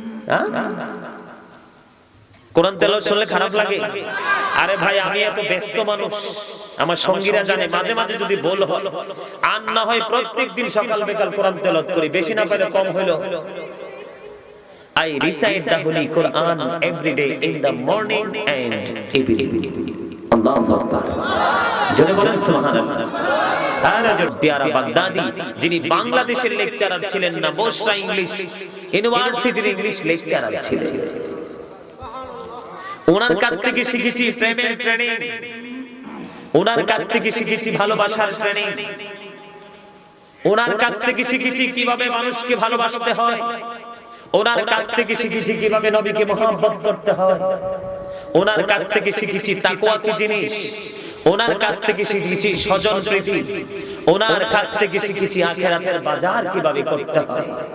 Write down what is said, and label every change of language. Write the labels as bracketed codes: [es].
[bn] হ্যাঁ, কোরআন তেলাওয়াত শুনলে খারাপ লাগে? আরে ভাই, আমি এত ব্যস্ত মানুষ, আমার সঙ্গীরা জানে, মাঝে মাঝে যদি বল হয় আর না হয় প্রত্যেকদিন সকাল বিকাল কোরআন তেলাওয়াত করি, বেশি না পাইলে কম হইলো। [en] I recite the Holy Quran every day in the morning and evening. [bn] Allahu Akbar. জোরে বলেন সুবহানাল্লাহ। আর প্যারা বাগদাদি, যিনি বাংলাদেশের লেকচারার ছিলেন না, বসরা ইংলিশ ইউনিভার্সিটির ইংলিশ লেকচারার ছিলেন। ওনার কাছ থেকে শিখেছি প্রেমের ট্রেনিং, ওনার কাছ থেকে শিখেছি ভালোবাসার ট্রেনিং, ওনার কাছ থেকে শিখেছি কিভাবে মানুষকে ভালোবাসতে হয়, ওনার কাছ থেকে শিখেছি কিভাবে নবীকে মহব্বত করতে হয়, ওনার কাছ থেকে শিখেছি তাকওয়া কি জিনিস, ওনার কাছ থেকে শিখেছি স্বজন প্রীতি, ওনার কাছ থেকে শিখেছি আখিরাতের বাজার কিভাবে করতে হয়।